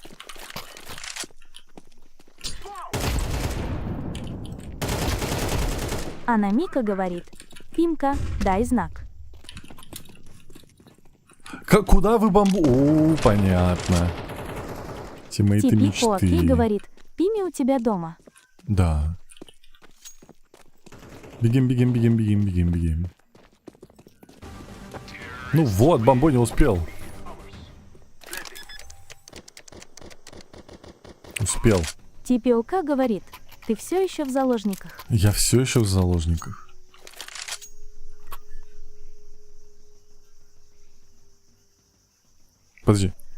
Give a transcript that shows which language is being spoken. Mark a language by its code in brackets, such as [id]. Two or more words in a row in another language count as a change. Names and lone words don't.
[ru] Анна Мика говорит, Пимка, дай знак. Куда вы бомбу? О, понятно. Тиммейты TPOK мечты. говорит, Пими у тебя дома. Да. Бегим, бегим, бегим, бегим, бегим, бегим. Ну вот, бомбо не успел. Успел. TPOK говорит, ты все еще в заложниках. Я все еще в заложниках. Подожди.